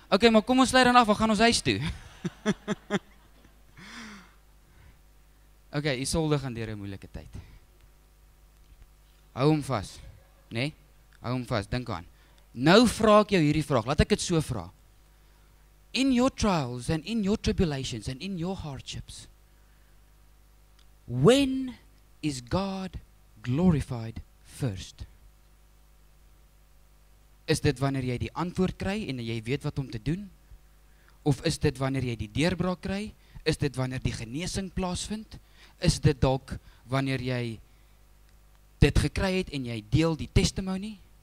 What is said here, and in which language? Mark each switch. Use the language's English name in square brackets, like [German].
[Afrikaans] Okay, maar kom ons sluit dan af, we gaan ons huis toe. Okay, Isolde gaan deur 'n moeilike tyd. Hou hom vas, nee? Hou hom vas, dink aan. Nou vra ek jou hierdie vraag, laat ek dit so vra. [English] In your trials and in your tribulations and in your hardships, when is God glorified first? [Afrikaans] Is dit wanneer jy die antwoord kry en jy weet wat om te doen? Of is dit wanneer jy die deurbraak kry? Is dit wanneer die genesing plaasvind? Is dit dalk wanneer jy dit gekry het en jy deel die testimony?